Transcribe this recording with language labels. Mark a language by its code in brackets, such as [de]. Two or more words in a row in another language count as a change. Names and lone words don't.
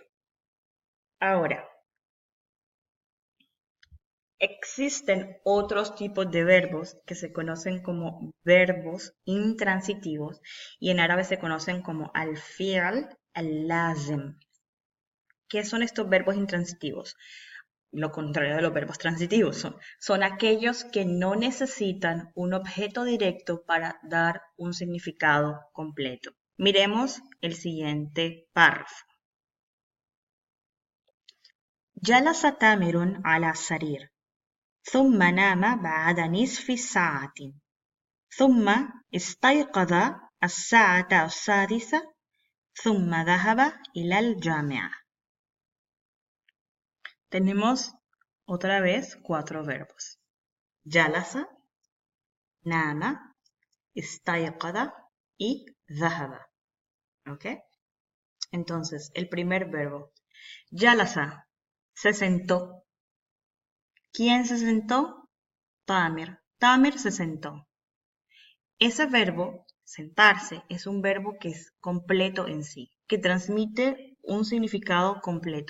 [es] Ahora, existen otros tipos de verbos que se conocen como verbos intransitivos y en árabe se conocen como [ar] الفعل اللازم. [es] ¿Qué son estos verbos intransitivos? Lo contrario de los verbos transitivos son aquellos que no necesitan un objeto directo para dar un significado completo. Miremos el siguiente párrafo. [ar] جلس تامر على سرير. ثم نام بعد نصف ساعة. ثم استيقظ الساعة السادسة ثم ذهب إلى الجامعة. [es] Tenemos otra vez 4 verbos. [ar] جلس, نام, استيقظ y ذهب. [es] ¿Ok? Entonces, el primer verbo. Jalasa, se sentó. ¿Quién se sentó? Tamir. Tamir se sentó. Ese verbo, sentarse, es un verbo que es completo en sí, que transmite un significado completo.